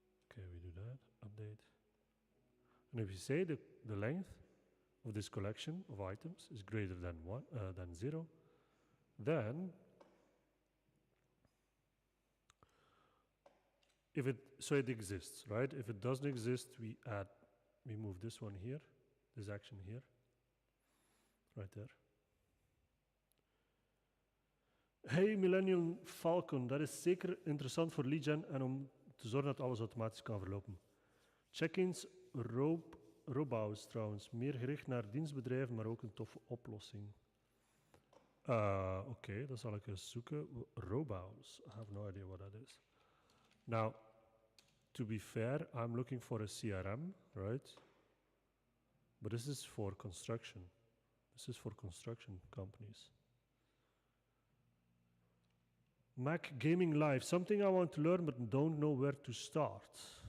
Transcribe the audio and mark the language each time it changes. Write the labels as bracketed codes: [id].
[en] Okay, we do that, update. And if you say the length of this collection of items is greater than 0, then so it exists, right? If it doesn't exist, we move this one here, this action here, right there. [nl] Hey Millennium Falcon, dat is zeker interessant voor lead gen en om te zorgen dat alles automatisch kan verlopen. Check-ins, rope Robaus trouwens. Meer gericht naar dienstbedrijven, maar ook een toffe oplossing. Oké, dan zal ik eens zoeken. Robaus. [en] I have no idea what that is. Now, to be fair, I'm looking for a CRM, right? But this is for construction. This is for construction companies. Mac Gaming Live, something I want to learn but don't know where to start.